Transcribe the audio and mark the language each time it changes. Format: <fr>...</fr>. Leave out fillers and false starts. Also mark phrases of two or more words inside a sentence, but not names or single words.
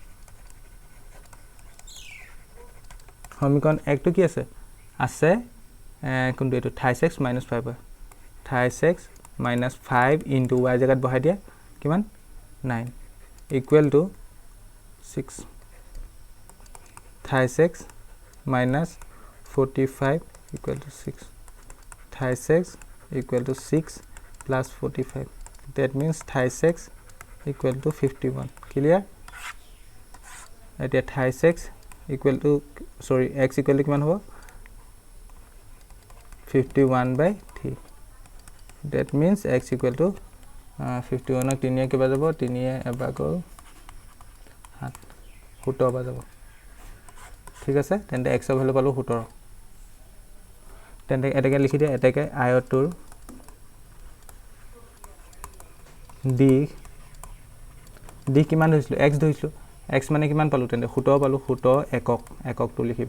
<as>সমীকৰণ 1 টো কি আছে কোনটো এইটো</as> <en>thrice x minus 5</en> <as>হয়</as> <en>thrice x minus 5 into</en> <as>y জেগাত বহাই দিয়া কিমান 9</as> <en>equal to 6 thrice x minus 45 equal to 6 thrice x equal to 6 plus 45 that means thrice x equal to 51 clear এতিয়া thrice x equal to sorry x equal to সৰি x ইকুৱেল টু</en> <as>কিমান হ'ব 51/3</as> <en>that means x equal to 51</en> <as>3</as> <hi>के बाद</hi> <as>যাব 3 এবাৰ কৰো 7 17 বাৰ যাব ঠিক আছে তেন্তে x ৰ ভ্যালু পালো 17 তেন্তে এটাকে লিখি দিয়া এটাকে আয়তৰ d কিমান ধৰিছিল x ধৰিছিল x মানে কিমান পালো তেন্তে 17 পালো 17 একক তো লিখিবা</as>